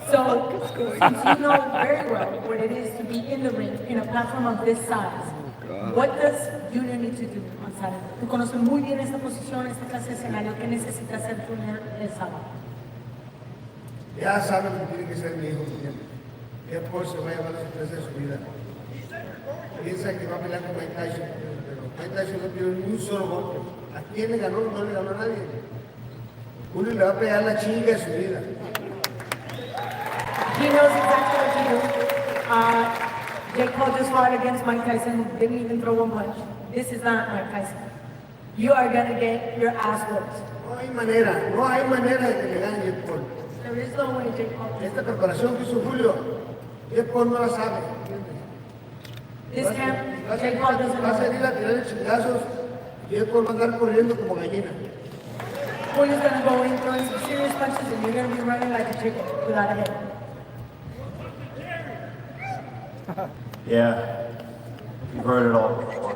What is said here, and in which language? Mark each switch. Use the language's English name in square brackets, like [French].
[English] So, since you know very well what it is to be in the ring in a platform of this size, what does Junior need to do on Saturday? [Spanish] Tú conoces muy bien esta posición, esta clase de escenario. ¿Qué necesita hacer Junior el sábado? Ya saben que tiene que ser mi hijo, que por se va a llevar la sorpresa de su vida. Piensa que va a pelear con Mike Tyson, pero Mike Tyson no tiene ni un solo golpe. ¿A quién le ganó? No le ganó a nadie. Julio le va a pegar la chinga de su vida. [English] He knows exactly what to do. Jake Paul just fought against Mike Tyson, didn't even throw one punch. This is not Mike Tyson. You are gonna get your ass whooped. [Spanish] No hay manera de que le gane Jake Paul. [English] There is no way Jake Paul. [Spanish] Esta preparación que hizo Julio, Jake Paul no la sabe. [English] This camp, Jake Paul doesn't [Spanish] va a salir a tirar chingazos y Jake Paul va a andar corriendo como gallina. [English] Julio's gonna go in throwing some serious punches and you're gonna be running like a chicken without a head. Yeah, you've heard it all before.